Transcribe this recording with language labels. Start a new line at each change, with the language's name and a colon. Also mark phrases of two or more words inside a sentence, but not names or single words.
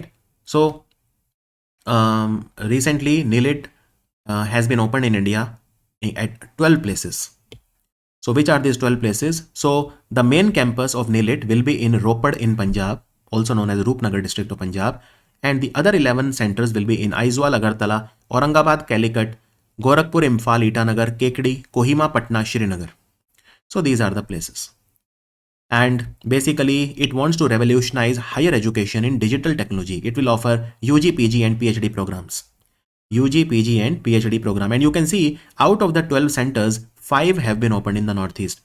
English: So recently NILIT has been opened in India at 12 places. So which are these 12 places? So the main campus of NILIT will be in Ropad in Punjab, also known as Roopnagar district of Punjab, and the other 11 centers will be in Aizawl, Agartala, Aurangabad, Calicut, Gorakhpur, Imphal, Itanagar, Kekdi, Kohima, Patna, Srinagar. So these are the places. And basically it wants to revolutionize higher education in digital technology. It will offer UG, PG and PhD programs. UG, PG and PhD program. And you can see out of the 12 centers, 5 have been opened in the Northeast.